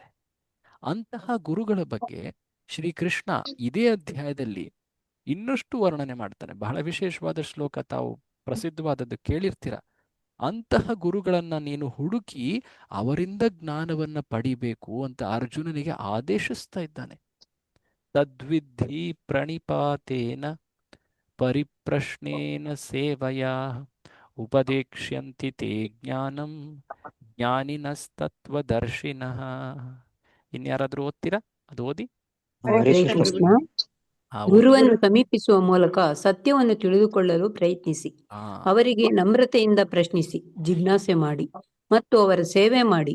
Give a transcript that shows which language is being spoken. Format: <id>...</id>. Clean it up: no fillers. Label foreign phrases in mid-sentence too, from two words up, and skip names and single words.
<kn>ಅಂತಹ ಗುರುಗಳ ಬಗ್ಗೆ ಶ್ರೀಕೃಷ್ಣ ಇದೇ ಅಧ್ಯಾಯದಲ್ಲಿ ಇನ್ನಷ್ಟು ವರ್ಣನೆ ಮಾಡ್ತಾನೆ. ಬಹಳ ವಿಶೇಷವಾದ ಶ್ಲೋಕ, ತಾವು ಪ್ರಸಿದ್ಧವಾದದ್ದು ಕೇಳಿರ್ತೀರ. ಅಂತಹ ಗುರುಗಳನ್ನ ನೀನು ಹುಡುಕಿ ಅವರಿಂದ ಜ್ಞಾನವನ್ನ ಪಡಿಬೇಕು ಅಂತ ಅರ್ಜುನನಿಗೆ ಆದೇಶಿಸ್ತಾ ಇದ್ದಾನೆ.</kn> <sa>ತದ್ವಿಧಿ ಪ್ರಣಿಪಾತೇನ ಪರಿಪ್ರಶ್ನೇನ ಸೇವಯಾ ಉಪದೇಕ್ಷ್ಯಂತಿ ತೇ ಜ್ಞಾನಂ ಜ್ಞಾನಿನಸ್ತತ್ವದರ್ಶಿನಃ.</sa> <kn>ಇನ್ಯಾರಾದ್ರೂ ಓದ್ತೀರಾ? ಅದು ಓದಿ. ಹರೇ ಕೃಷ್ಣ. ಗುರುವನ್ನು ಸಮೀಪಿಸುವ ಮೂಲಕ ಸತ್ಯವನ್ನು ತಿಳಿದುಕೊಳ್ಳಲು ಪ್ರಯತ್ನಿಸಿ, ಅವರಿಗೆ ನಮ್ರತೆಯಿಂದ ಪ್ರಶ್ನಿಸಿ, ಜಿಜ್ಞಾಸೆ ಮಾಡಿ ಮತ್ತು ಅವರ ಸೇವೆ ಮಾಡಿ.</kn>